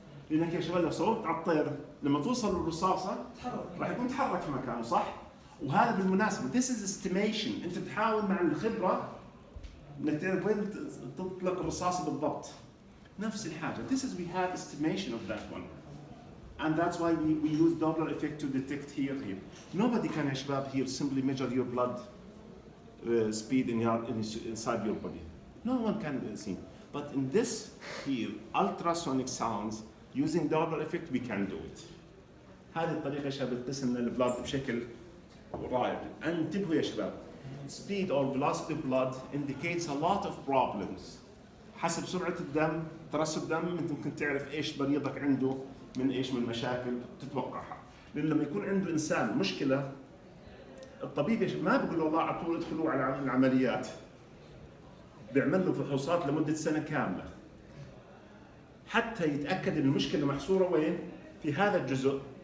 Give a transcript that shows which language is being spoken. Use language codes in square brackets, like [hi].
[ar] لأنك يا شباب لو صوبت على الطير لما توصل للرصاصة راح يكون تحرك في مكانه, صح؟ وهذا بالمناسبة [en] this is estimation. [ar] أنت تحاول مع الخبرة إنك تعرف وين تطلق الرصاصة بالضبط. نفس الحاجة. [en] This is we have estimation of that one. And that's why we use Doppler effect to detect here. Nobody can, يا شباب, here simply measure your blood speed inside your body. No one can see. But in this here, ultrasonic sounds, using Doppler effect, we can do it. [ar] هذه الطريقة يا شباب تقيس لنا البلد بشكل رائع. انتبهوا يا شباب. [en] Speed or velocity of blood indicates a lot of problems. [ar] حسب سرعة الدم، ترسب دم، انت ممكن تعرف ايش بريضك عنده من ايش من مشاكل تتوقعها. لأن لما يكون عنده إنسان مشكلة، الطبيب ما بيقول له والله على طول ادخلوا على العمليات. بيعمل له فحوصات لمدة سنة كاملة. حتى يتأكد إن المشكلة محصورة وين؟ في هذا الجزء.